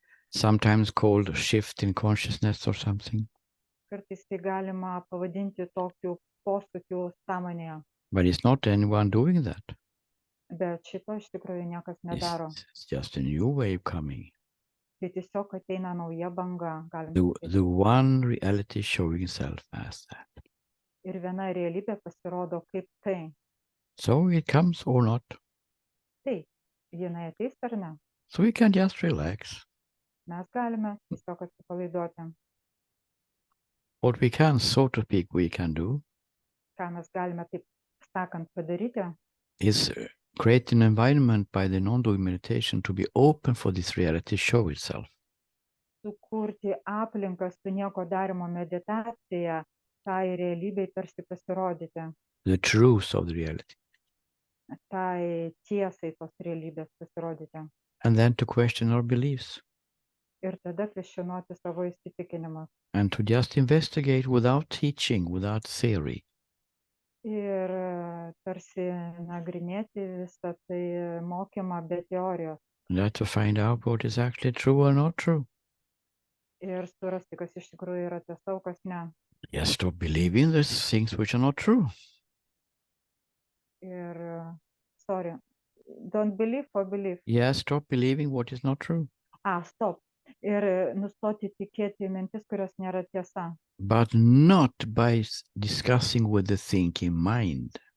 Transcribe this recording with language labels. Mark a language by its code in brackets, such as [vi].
[en] Sometimes called a shift in consciousness or something. [lt] Kartais tai galima pavadinti tokiu posūkiu sąmonėje. [en] But it's not anyone doing that. [lt] Bet šito iš tikrųjų niekas nedaro. [en] It's just a new wave coming. [lt] Tai tiesiog ateina nauja banga, galima sakyti. [en] The one reality showing itself as that. [lt] Ir viena realybė pasirodo kaip tai. [en] So it comes or not. [lt] Tai, jinai ateis ar ne? [en] So we can just relax. [lt] Mes galime tiesiog atsipalaiduoti. [en] What we can, so to speak, we can do [lt] ką mes galime taip sakant padaryti, [en] is create an environment by the non-doing meditation to be open for this reality to show itself. [lt] sukurti aplinką su nieko darymo meditacija, tai realybei tarsi pasirodyti, [en] The truth of the reality. [lt] tai tiesai tos realybės pasirodyti. [en] And then to question our beliefs. [lt] Ir tada kvestionuoti savo įsitikinimus. [en] And to just investigate without teaching, without theory. [lt] Ir tarsi nagrinėti visą tai mokymą be teorijos. [en] And that to find out what is actually true or not true. [lt] Ir surasti, kas iš tikrųjų yra tiesa, o kas ne. [en] Yes, stop believing the things which are not true. Ir, sorry, don't believe or believe. Yes, stop believing what is not true. Stop. [lt] Ir nustoti tikėti mintis, kurios nėra tiesa. [en] But not by discussing with the thinking mind.